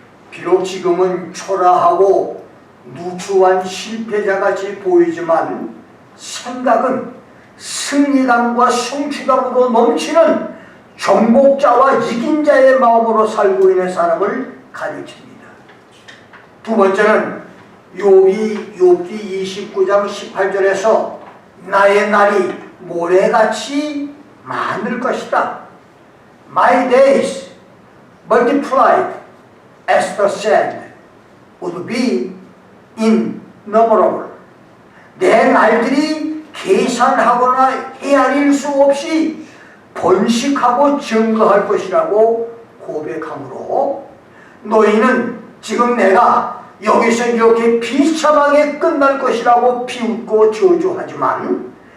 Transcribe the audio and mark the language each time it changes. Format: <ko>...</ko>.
<ko>비록 지금은 초라하고 누추한 실패자같이 보이지만 생각은 승리감과 성취감으로 넘치는 정복자와 이긴 자의 마음으로 살고 있는 사람을 가르칩니다. 두 번째는 욥기 29장 18절에서 나의 날이 모래같이 많을 것이다.</ko> <en>My days multiplied as the sand would be innumerable.</en> <ko>내 날들이 계산하거나 헤아릴 수 없이 번식하고 증거할 것이라고 고백하므로 너희는 지금 내가 여기서 이렇게 비참하게 끝날 것이라고 비웃고 저주하지만</ko>